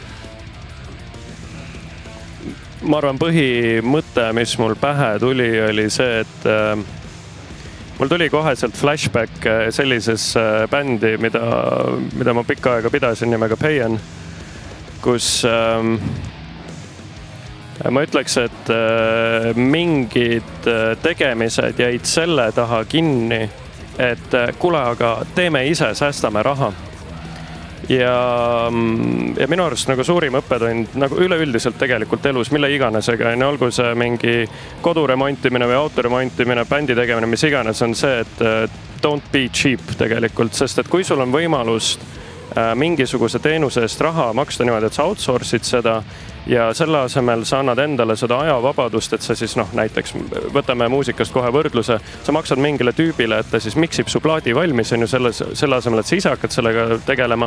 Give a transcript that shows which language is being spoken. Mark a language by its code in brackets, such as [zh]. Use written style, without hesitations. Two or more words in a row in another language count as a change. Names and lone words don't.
[et] Ma arvan, põhimõte, mis mul pähe tuli, oli see, et mul tuli koheselt flashback sellises bändi, mida ma pikka aega pidasin nimega Payan, kus ma ütleks, et mingid tegemised jäid selle taha kinni, et kuule, aga teeme ise, säästame raha. Ja minu arust nagu suurim õppetund nagu üleüldiselt tegelikult elus, mille iganesega, olgu see mingi koduremontimine või autoremontimine, bändi tegemine, mis iganes on see, et [en] don't be cheap [et] tegelikult, sest et kui sul on võimalust mingisuguse teenuse eest raha maksta niimoodi, et sa outsource'id seda ja selle asemel sa annad endale seda ajavabadust, et sa siis näiteks võtame muusikast kohe võrdluse, sa maksad mingile tüübile, et ta siis miksib su plaadi valmis, on ju selle asemel, et sa ise hakkad sellega tegelema.